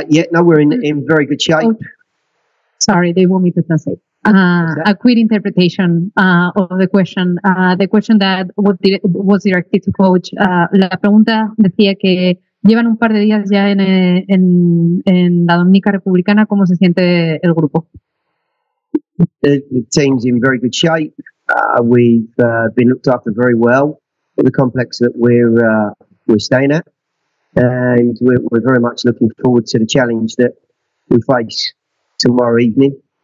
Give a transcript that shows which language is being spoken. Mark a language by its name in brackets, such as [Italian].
[English] No, we're in very good shape. Oh, sorry, they want me to translate. A quick interpretation of the question. The question that was directed to coach. [Spanish] La pregunta decía que llevan un par de días ya en la Dominica Republicana. ¿Cómo se siente el grupo? [English] The team's in very good shape. We've been looked after very well at the complex that we're staying at, and we're very much looking forward to the challenge that we face tomorrow evening.